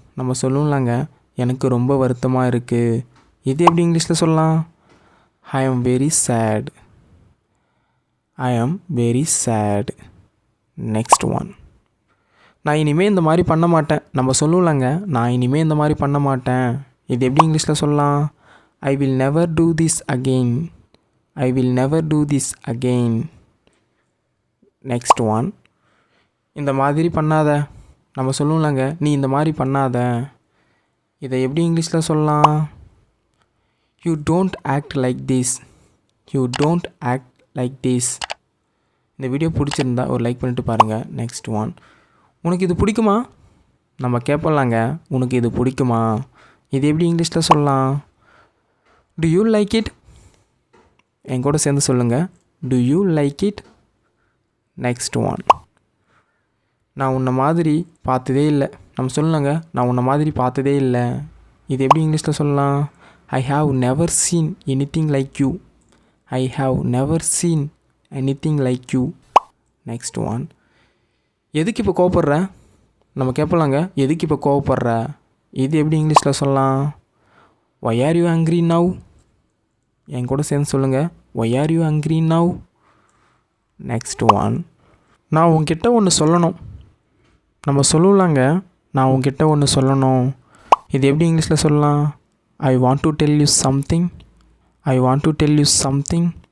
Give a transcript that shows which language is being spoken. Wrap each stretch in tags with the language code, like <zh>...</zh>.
<ta>நம்ம சொல்லுவோம்லாங்க, எனக்கு ரொம்ப வருத்தமாக இருக்குது. இது எப்படி இங்கிலீஷில் சொல்லலாம்?</ta> <en>I am very sad. I am very sad. Next one.</en> <ta>நான் இனிமேல் இந்த மாதிரி பண்ண மாட்டேன். நம்ம சொல்லுவோம்லாங்க, நான் இனிமேல் இந்த மாதிரி பண்ண மாட்டேன். இது எப்படி இங்கிலீஷில் சொல்லலாம்?</ta> <en>I will never do this again. I will never do this again. Next one.</en> <ta>இந்த மாதிரி பண்ணாத. நம்ம சொல்லுவோம்லாங்க, நீ இந்த மாதிரி பண்ணாத. இதை எப்படி இங்கிலீஷில் சொல்லலாம்?</ta> <en>You don't act like this. You don't act like this.</en> <ta>இந்த வீடியோ பிடிச்சிருந்தா ஒரு லைக் பண்ணிட்டு பாருங்கள். Next one. உனக்கு இது பிடிக்குமா? நம்ம கேட்பலாங்க, உனக்கு இது பிடிக்குமா? இது எப்படி இங்கிலீஷில் சொல்லலாம்?</ta> <en>Do you like it?</en> <ta>என் கூட சேர்ந்து சொல்லுங்கள்.</ta> <en>Do you like it? Next one.</en> <ta>நான் உன்னை மாதிரி பார்த்ததே இல்லை. நம்ம சொல்லலாங்க, நான் உன்னை மாதிரி பார்த்ததே இல்லை. இது எப்படி இங்கிலீஷில் சொல்லலாம்?</ta> <en>I have never seen anything like you. I have never seen anything like you. Next one.</en> <ta>எதுக்கு இப்போ கோவப்படுற? நம்ம கேட்பலாங்க, எதுக்கு இப்போ கோவப்படுற? இது எப்படி இங்கிலீஷில் சொல்லலாம்?</ta> <en>Why are you angry now?</en> <ta>என் கூட சேர்ந்து சொல்லுங்கள்.</ta> <en>Why are you angry now? Next one.</en> <ta>நான் உன்கிட்ட ஒன்று சொல்லணும். நம்ம சொல்லுலாங்க, நான் உன்கிட்ட ஒன்று சொல்லணும். இது எப்படி இங்கிலீஷில் சொல்லலாம்?</ta> <en>I want to tell you something. I want to tell you something.</en>